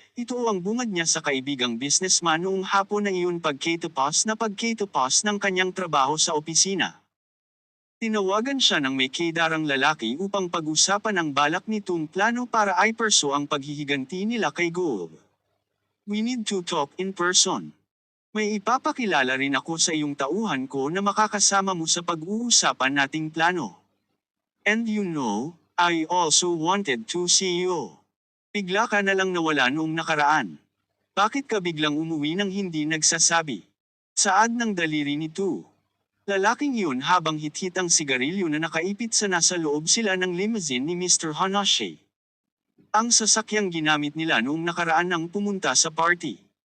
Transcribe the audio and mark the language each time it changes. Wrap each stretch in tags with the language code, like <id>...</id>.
<tl>Ito ang bungad niya sa kaibigang businessman noong hapon na iyon pagkatapos ng kanyang trabaho sa opisina. Tinawagan siya ng may kedarang lalaki upang pag-usapan ang balak nitong plano para i-pursue ang paghihiganti nila kay Gold.</tl> <en>We need to talk in person.</en> <tl>May ipapakilala rin ako sa iyong tauhan ko na makakasama mo sa pag-uusapan nating plano.</tl> <en>And you know, I also wanted to see you.</en> <tl>Bigla ka na lang nawala noong nakaraan. Bakit ka biglang umuwi nang hindi nagsasabi? Saad ng daliri nito. Lalaking yun habang hit-hit ang sigarilyo na nakaipit sa nasa loob sila ng limousine ni Mr. Hanashi. Ang sasakyang ginamit nila noong nakaraan nang pumunta sa party.</tl>